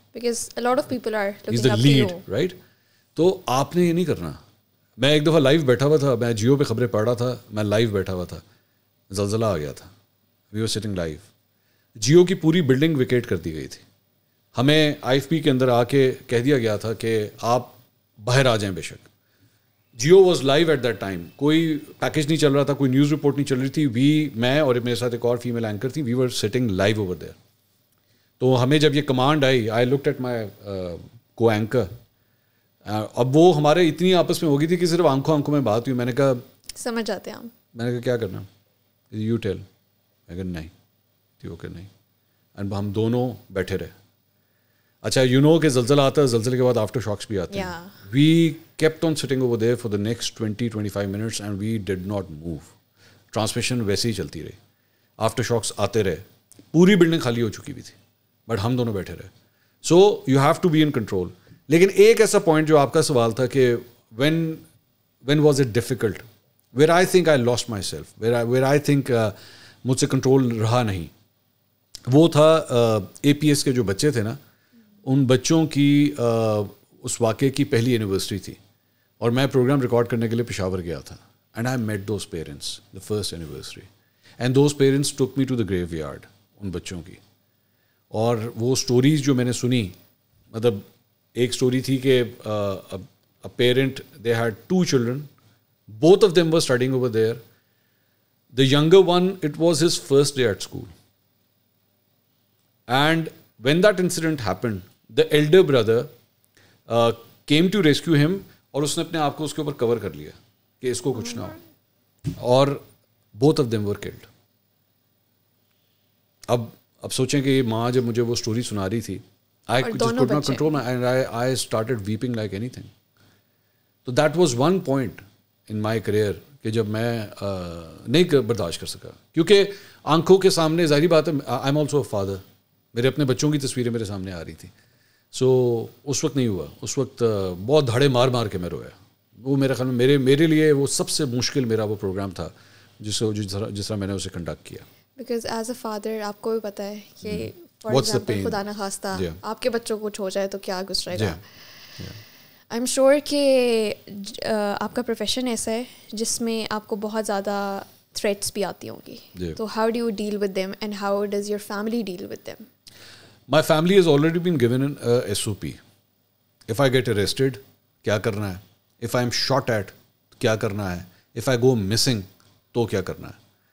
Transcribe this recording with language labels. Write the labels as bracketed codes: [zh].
[en] Because a lot of people are looking up to you. He's the lead, right? [ur] تو آپ نے یہ نہیں کرنا. میں ایک دفعہ لائیو بیٹھا ہوا تھا, میں جیو پہ خبریں پڑھ رہا تھا, میں لائیو بیٹھا ہوا تھا, زلزلہ آ گیا تھا, [en] We are sitting live. [ur] Jio کی پوری بلڈنگ ویکیٹ کر دی گئی تھی. ہمیں آئی ایف پی کے اندر آ کے کہہ دیا گیا تھا کہ آپ باہر آ جائیں. بے شک [en] Geo was live at that time, [ur] کوئی پیکیج نہیں چل رہا تھا, کوئی نیوز رپورٹ نہیں چل رہی تھی. میں اور میرے ساتھ ایک اور فیمیل اینکر تھی, [en] We were sitting live over there. [ur] تو ہمیں جب یہ command I, [en] I looked at my co anchor. [ur] اب وہ ہمارے اتنی آپس میں ہو گئی تھی کہ صرف آنکھوں میں بات ہوئی. میں نے کہا سمجھ آتے ہیں ہم. میں نے کہا کیا کرنا, [en] You tell. [ur] میں کہا نہیں, اوکے نہیں. اینڈ ہم دونوں بیٹھے رہے. اچھا, [en] you know [ur] کہ زلزلہ آتا ہے, زلزلے کے بعد آفٹر شاکس بھی آتے ہیں. [en] We kept on sitting over there for the next 20-25 minutes and we did not move. [ur] Transmission ویسے ہی چلتی رہی, آفٹر شاکس آتے رہے, پوری بلڈنگ خالی ہو چکی بھی تھی, بٹ ہم دونوں بیٹھے رہے. [en] So you have to be in control. [ur] لیکن ایک ایسا پوائنٹ جو آپ کا سوال تھا کہ [en] when was it difficult, where I think I lost myself, where I think [ur] مجھ سے کنٹرول رہا نہیں, وہ تھا APS کے جو بچے تھے نا, ان بچوں کی اس واقعے کی پہلی اینیورسری تھی, اور میں پروگرام ریکارڈ کرنے کے لیے پشاور گیا تھا. [en] and I met those parents the first anniversary, and those parents took me to the graveyard, [ur] ان بچوں کی. اور وہ اسٹوریز جو میں نے سنی, مطلب ایک اسٹوری تھی کہ [en] Parent they had 2 children, both of them were studying over there. The younger one, it was his first day at school. And when that incident happened, the elder brother came to rescue him, [ur] اور اس نے اپنے آپ کو اس کے اوپر کور کر لیا کہ اس کو کچھ نہ ہو, [en] اور both of them were killed. [ur] اب سوچیں کہ ماں جب مجھے وہ اسٹوری سنا رہی تھی, [en] I just could not control my, and I started weeping like anything. So that was one point in my career [ur] کہ جب میں نہیں برداشت کر سکا, کیونکہ آنکھوں کے سامنے ظاہری بات ہے, [en] I am also a father, [ur] میرے اپنے بچوں کی تصویریں میرے سامنے آ رہی تھیں. سو اس وقت نہیں ہوا, اس وقت بہت دھاڑے مار مار کے میں رویا. وہ میرے خیال میں میرے لیے وہ سب سے مشکل میرا وہ پروگرام تھا جس طرح میں نے اسے کنڈکٹ کیا. [en] because as a father [ur] آپ کو بھی پتہ ہے کہ [en] for example [ur] خدا نہ خواستہ آپ کے بچوں کو کچھ ہو جائے تو کیا گزرے گا. [en] I am sure [ur] کہ آپ کا پروفیشن ایسا ہے جس میں آپ کو بہت زیادہ تھریٹس بھی آتی ہوں گی, تو [en] How do you deal with them and how does your family deal with them? My family has already been given an SOP. If I get arrested, [ur] کیا کرنا ہے, [en] if I am shot at, کیا کرنا ہے, if I go missing, [ur] تو کیا کرنا ہے.